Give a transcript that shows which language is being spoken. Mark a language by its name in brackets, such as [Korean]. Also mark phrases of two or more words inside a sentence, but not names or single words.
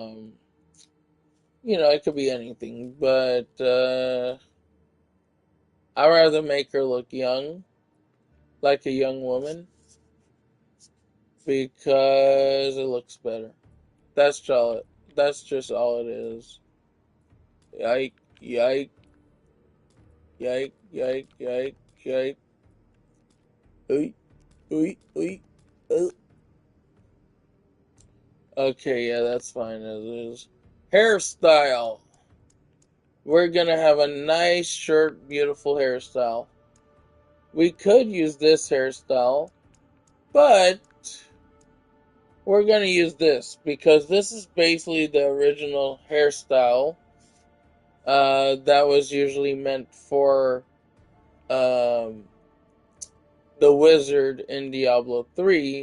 [English] It could be anything, but I'd rather make her look young, like a young woman, because it looks better. That's all. That's just all it is. Yike! Yike! Yike! Yike! Yike! Yike! Ooey! Ooey! Ooey! Okay, yeah, that's fine as is. Hairstyle. We're gonna have a nice, short, beautiful hairstyle. We could use this hairstyle, but we're gonna use this because this is basically the original hairstyle that was usually meant for um, the wizard in Diablo 3.